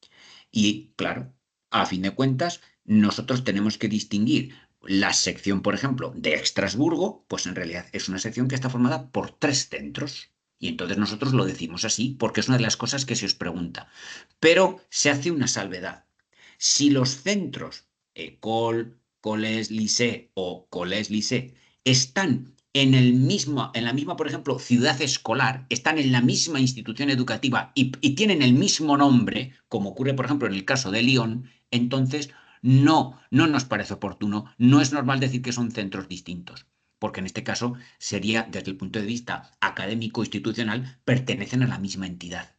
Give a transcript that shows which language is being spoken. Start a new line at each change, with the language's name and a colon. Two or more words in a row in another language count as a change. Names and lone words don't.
Spanish: Y claro, a fin de cuentas, nosotros tenemos que distinguir la sección, por ejemplo, de Estrasburgo, pues en realidad es una sección que está formada por 3 centros. Y entonces nosotros lo decimos así porque es una de las cosas que se os pregunta. Pero se hace una salvedad. Si los centros,
French: école, collège, lycée o collège, lycée,
Spanish: están en la misma, por ejemplo, ciudad escolar, están en la misma institución educativa y tienen el mismo nombre, como ocurre, por ejemplo, en el caso de Lyon, entonces no nos parece oportuno, no es normal decir que son centros distintos, porque en este caso sería, desde el punto de vista académico institucional, pertenecen a la misma entidad.